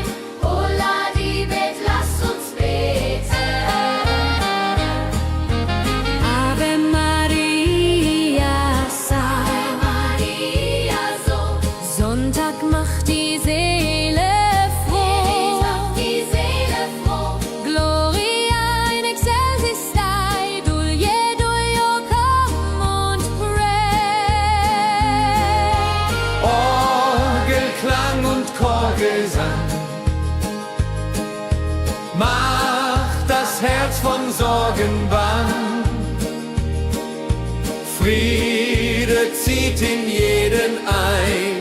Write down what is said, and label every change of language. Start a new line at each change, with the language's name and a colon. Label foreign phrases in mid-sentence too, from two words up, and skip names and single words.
German: Holla die Bet, lass uns beten.
Latin: Ave Maria, Ave Maria,
German: so. Sonntag macht die Seele froh. Die Seele froh.
Latin: Gloria in excelsis Dei, Duio,
English: come und pray.
German: Orgelklang und Chorgesang macht das Herz von Sorgen bang. Friede zieht in jeden ein.